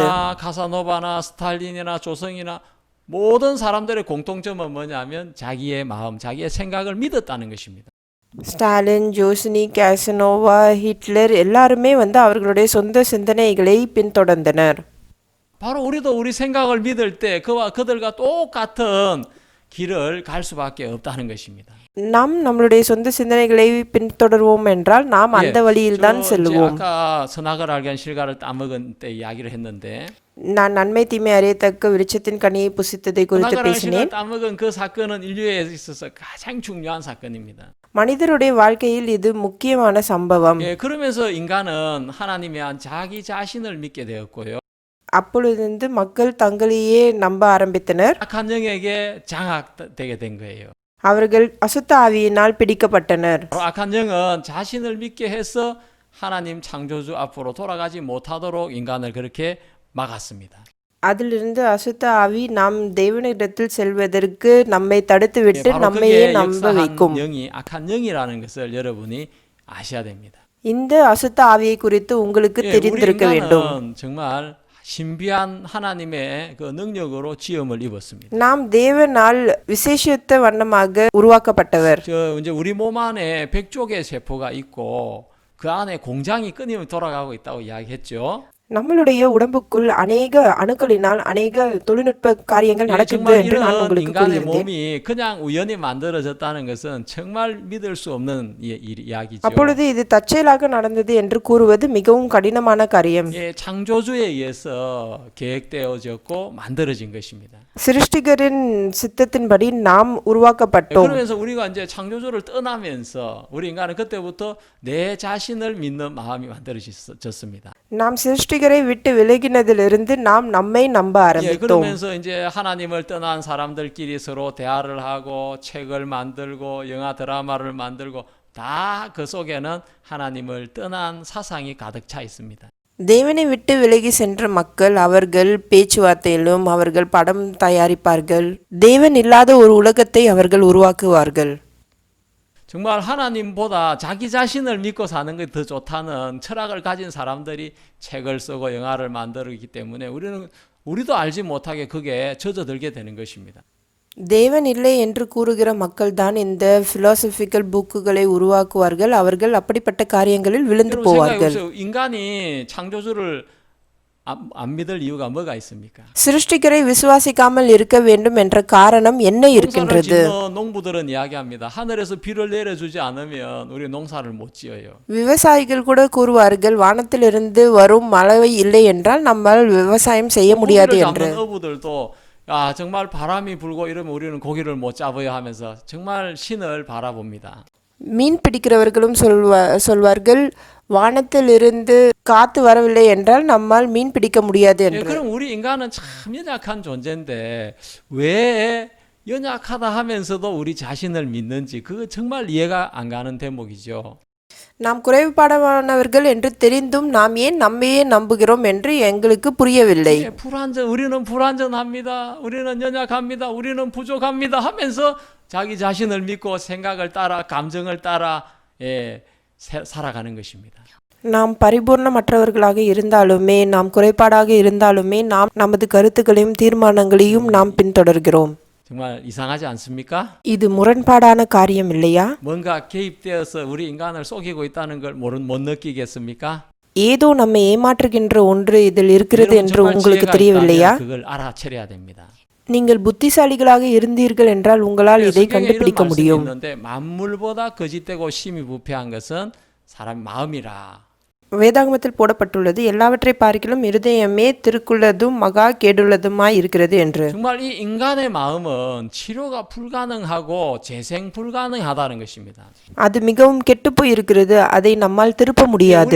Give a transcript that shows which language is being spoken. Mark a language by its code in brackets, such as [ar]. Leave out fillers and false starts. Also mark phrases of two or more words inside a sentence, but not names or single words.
[ko] 히틀러나 카사노바나 스탈린이나 조성이나 모든 사람들의 공통점은 뭐냐면 자기의 마음, 자기의 생각을 믿었다는 것입니다. [ta] ஸ்டாலின், ஜோசினி, கேசனோவா, ஹிட்லர் எல்லாருமே அவர்களுடைய சொந்த சிந்தனைகளை பின்தொடர்ந்தனர். [ko] 바로 우리도 우리 생각을 믿을 때 그와 그들과 똑같은 길을 갈 수밖에 없다는 것입니다. [ta] நாம் நம்மளுடைய சொந்த சிந்தனைகளை பின்தொடர்வோம் என்றால் நாம் அந்த வழியில் தான் செல்வோம். [ko] 아까 선악을 알게 한 실과를 따먹은 때 이야기를 했는데 [ta] நான் நன்மை தீமை அறியத்தக்க விருட்சத்தின் கனியை புசித்ததை குறித்து [ko] 선악을 한 [ta] பேசினேன். [ko] 실과를 따먹은 그 사건은 인류에 있어서 가장 중요한 사건입니다. [ta] மனிதருடைய வாழ்க்கையில் இது முக்கியமான சம்பவம். [ko] 예, 그러면서 인간은 하나님에 한 자기 자신을 믿게 되었고요. [ta] அப்பொழுது மக்கள் தங்களையே நம்ப ஆரம்பித்தனர். [ko] 악한 영에게 장악되게 된 거예요. [ta] அவர்கள் அசுத்த ஆவியினால் பிடிக்கப்பட்டனர். [ko] 악한 영은 자신을 믿게 해서 하나님 창조주 앞으로 돌아가지 못하도록 인간을 그렇게 막았습니다. [ta] அதிலிருந்து அசுத்த ஆவி நாம் தேவனிடத்தில் செல்வதற்கு நம்மை தடுத்துவிட்டு [ko] 바로 [ta] நம்மையே [ko] 그게 [ta] நம்ப வைக்கும். [ko] 역사한 영이 악한 영이라는 것을 여러분이 아셔야 됩니다. [ta] இந்த அசுத்த ஆவியை குறித்து உங்களுக்கு [ko] 예, 우리 [ta] தெரிந்திருக்க வேண்டும். [ko] 인간은 정말 신비한 하나님의 그 능력으로 지음을 입었습니다. [ta] நாம் தேவனால் விசேஷித்த வண்ணமாக உருவாக்கப்பட்டவர். [ko] 이제 우리 몸 안에 100쪽의 세포가 있고 그 안에 공장이 끊임없이 돌아가고 있다고 이야기했죠. [ta] நம்மளுடைய உடம்புக்குள் அநேக அணுக்களினால் அநேக தொழில்நுட்ப காரியங்கள் நடக்குது [ko] 정말 [ta] என்று நான் [ko] 이런 [ta] உங்களுக்கு [ko] 인간의 [ta] கூறியிருந்தேன். [ko] 몸이 그냥 우연히 만들어졌다는 것은 정말 믿을 수 없는 이야기죠. [ta] அப்பொழுது இது தற்செயலாக நடந்தது என்று கூறுவது மிகவும் கடினமான காரியம். [ko] 예, 창조주에 의해서 계획되어졌고 만들어진 것입니다. [ta] சிருஷ்டிகரின் சித்தத்தின்படி நாம் உருவாக்கப்பட்டோம். [ko] 그러면서 우리가 이제 창조주를 떠나면서 우리 인간은 그때부터 내 자신을 믿는 마음이 만들어졌습니다. [ta] நாம் சிருஷ்டிகரை விட்டு விலகினதிலிருந்து நாம் நம்மை நம்ப [ko] 예, [ta] ஆரம்பித்தோம். [ko] 그러면서 이제 하나님을 떠난 사람들끼리 서로 대화를 하고 책을 만들고 영화 드라마를 만들고 다 그 속에는 하나님을 떠난 사상이 가득 차 있습니다. [ta] தேவனை விட்டு விலகி சென்ற மக்கள் அவர்கள் பேச்சுவார்த்தையிலும் அவர்கள் படம் தயாரிப்பார்கள். தேவன் இல்லாத ஒரு உலகத்தை அவர்கள் உருவாக்குவார்கள். [ko] 정말 하나님보다 자기 자신을 믿고 사는 게 더 좋다는 철학을 가진 사람들이 책을 쓰고 영화를 만들기 때문에 우리도 알지 못하게 그게 젖어들게 되는 것입니다. [ta] தேவன் இல்லை என்று கூறுகிற மக்கள் தான் இந்த [en] philosophical books [ta] உருவாக்குவார்கள். அவர்கள் அப்படிப்பட்ட காரியங்களில் விழுந்து போவார்கள். [ko] 인간이 창조주를 안 믿을 이유가 뭐가 있습니까? [ta] சிருஷ்டிகரை விசுவாசிக்காமல் இருக்க வேண்டும் என்ற காரணம் என்ன இருக்கின்றது? [ko] 농부들은 이야기합니다. 하늘에서 비를 내려주지 않으면 우리 농사를 못 지어요. [ta] விவசாயிகள் கூட கூறுவார்கள், வானத்திலிருந்து வரும் மழை இல்லை என்றால் நம்மால் விவசாயம் செய்ய முடியாது என்று. [ko] 어부들도 정말 바람이 불고 이러면 우리는 고기를 못 잡아야 하면서 정말 신을 바라봅니다. [ta] மீன் பிடிக்கிறவர்களும் சொல்வார்கள், வானத்திலிருந்து காத்து வரவில்லை என்றால் நம்மால் மீன் பிடிக்க முடியாது என்று. [ko] 그럼 우리 인간은 참 연약한 존재인데 왜 연약하다 하면서도 우리 자신을 믿는지 그거 정말 이해가 안 가는 대목이죠. [ta] நாம் குறைபாடானவர்கள் என்று தெரிந்தும் நாம் ஏன் நம்மையே நம்புகிறோம் என்று எங்களுக்கு புரியவில்லை. [ko] 예, 우리는 불완전합니다. 우리는 연약합니다. 우리는 부족합니다 하면서 자기 자신을 믿고 생각을 따라 감정을 따라 살아가는 것입니다. [ta] நாம் பரிபூர்ணமற்றவர்களாக இருந்தாலுமே நாம் குறைபாடாக இருந்தாலுமே நாம் நமது கருத்துக்களையும் தீர்மானங்களையும் நாம் பின்தொடர்கிறோம். [ko] 정말 이상하지 않습니까? [ta] இது முரண்பாடான காரியம் இல்லையா? [ko] 뭔가 개입되어서 우리 인간을 속이고 있다는 걸 못 느끼겠습니까? [ta] ஏதோ நம்மை ஏமாற்றுகின்ற ஒன்று இதில் இருக்கிறது [ko] 여러분 [ta] என்று [ko] 정말 [ta] உங்களுக்கு [ko] 지혜가 [ta] தெரியவில்லையா? [ko] 있다면 그걸 알아채려야 됩니다. [ta] நீங்கள் புத்திசாலிகளாக இருந்தீர்கள் என்றால் உங்களால் இதை [ko] 성경에 이런 [ta] கண்டுபிடிக்க [ko] 말씀이 [ta] முடியும். [ko] 있는데 만물보다 거짓되고 심히 부패한 것은 사람 마음이라. [ta] வேதாகமத்தில் போடப்பட்டுள்ளது எல்லாவற்றை பார்க்கிலும் இருதயமே திருக்குள்ளதும் மகா கேடுள்ளதுமாய் இருக்கிறது என்று. [ko] 정말 이 인간의 마음은 치료가 불가능하고 재생 불가능하다는 것입니다. [ta] அது மிகவும் கெட்டுப்போய் இருக்கிறது, அதை நம்மால் திருப்ப முடியாது.